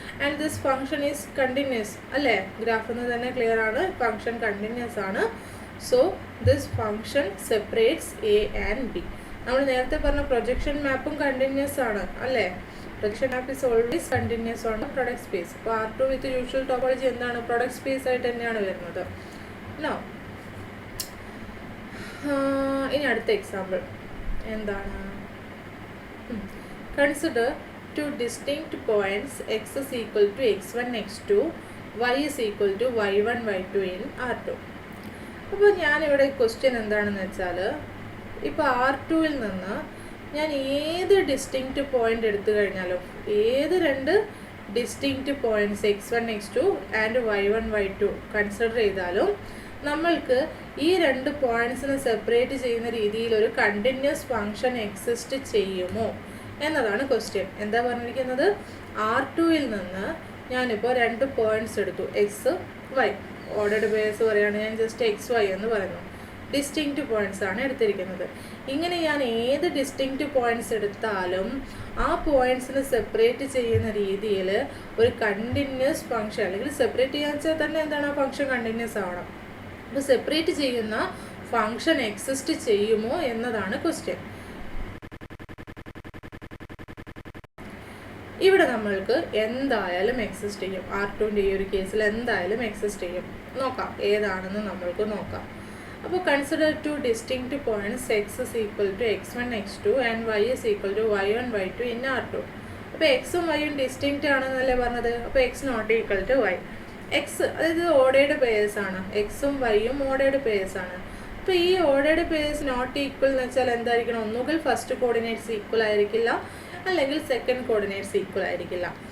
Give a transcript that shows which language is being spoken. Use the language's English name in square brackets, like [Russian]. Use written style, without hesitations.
[English] And this function is continuous അല്ലേ. [Malayalam] ഗ്രാഫിൽ നിന്ന് തന്നെ ക്ലിയർ ആണ്, ഫംഗ്ഷൻ കണ്ടിന്യൂസ് ആണ്. [English] So this function separates A and B. [Malayalam] നമ്മൾ നേരത്തെ പറഞ്ഞ പ്രൊജക്ഷൻ മാപ്പും കണ്ടിന്യൂസ് ആണ് അല്ലേ. [English] Projection map is always continuous on the product space. [Malayalam] അപ്പോൾ R2 വിത്ത് യൂഷ്വൽ ടോപ്പോളജി എന്താണ്, പ്രൊഡക്റ്റ് സ്പേസ് ആയിട്ട് തന്നെയാണ് വരുന്നത്. നോ ഇനി അടുത്ത എക്സാമ്പിൾ എന്താണ്, [English] Consider two distinct points x is equal to x1 x2, y is equal to y1 y2 in R2. [Malayalam] അപ്പോൾ ഞാനിവിടെ ക്വസ്റ്റ്യൻ എന്താണെന്ന് വെച്ചാൽ, ഇപ്പോൾ R2ൽ നിന്ന് ഞാൻ ഏത് ഡിസ്റ്റിങ്ക്റ്റ് പോയിന്റ് എടുത്തു കഴിഞ്ഞാലും, ഏത് 2 distinct points x1 x2 and y1 y2 consider ചെയ്താലും നമ്മൾക്ക് ഈ 2 പോയിന്റ്സിനെ സെപ്പറേറ്റ് ചെയ്യുന്ന രീതിയിൽ ഒരു കണ്ടിന്യൂസ് ഫംഗ്ഷൻ എക്സിസ്റ്റ് ചെയ്യുമോ എന്നതാണ് ക്വസ്റ്റ്യൻ. എന്താ പറഞ്ഞിരിക്കുന്നത്, R2ൽ നിന്ന് ഞാനിപ്പോൾ 2 പോയിന്റ്സ് എടുത്തു, എക്സ് വൈ. ഓർഡർഡ് ബേസ് പറയുകയാണ്, ഞാൻ ജസ്റ്റ് എക്സ് വൈ എന്ന് പറയുന്നു. ഡിസ്റ്റിങ്ക്റ്റ് പോയിന്റ്സ് ആണ് എടുത്തിരിക്കുന്നത്. ഇങ്ങനെ ഞാൻ ഏത് ഡിസ്റ്റിങ്ക്റ്റ് പോയിന്റ്സ് എടുത്താലും ആ പോയിന്റ്സിനെ സെപ്പറേറ്റ് ചെയ്യുന്ന രീതിയിൽ ഒരു കണ്ടിന്യൂസ് ഫംഗ്ഷൻ, അല്ലെങ്കിൽ സെപ്പറേറ്റ് ചെയ്യാൻ വെച്ചാൽ തന്നെ എന്താണ്, ആ ഫംഗ്ഷൻ കണ്ടിന്യൂസ് ആവണം. അപ്പോൾ സെപ്പറേറ്റ് ചെയ്യുന്ന ഫംഗ്ഷൻ എക്സിസ്റ്റ് ചെയ്യുമോ എന്നതാണ് ക്വസ്റ്റ്യൻ. ഇവിടെ നമ്മൾക്ക് എന്തായാലും എക്സിസ്റ്റ് ചെയ്യും. R2ൻ്റെ ഈ ഒരു കേസിൽ എന്തായാലും എക്സിസ്റ്റ് ചെയ്യും. നോക്കാം ഏതാണെന്ന് നമ്മൾക്ക് നോക്കാം. അപ്പോൾ [English] Consider 2 distinct points x is equal to x1 x2 and y is equal to y1 y2 in R2. [Malayalam] അപ്പോൾ എക്സും വൈയും ഡിസ്റ്റിങ്ക്റ്റ് ആണെന്നല്ലേ പറഞ്ഞത്. അപ്പോൾ x not equal to y. X അതായത് ഓർഡേർഡ് പേയേഴ്സ് ആണ്, എക്സും വൈയും ഓർഡേർഡ് പേയേഴ്സ് ആണ്. അപ്പോൾ ഈ ഓർഡേർഡ് പേയേഴ്സ് നോട്ട് ഈക്വൽ എന്ന് വെച്ചാൽ എന്തായിരിക്കണം, ഒന്നുകിൽ ഫസ്റ്റ് കോർഡിനേറ്റ്സ് ഈക്വൽ ആയിരിക്കില്ല, അല്ലെങ്കിൽ സെക്കൻഡ് കോർഡിനേറ്റ്സ് ഈക്വൽ ആയിരിക്കില്ല.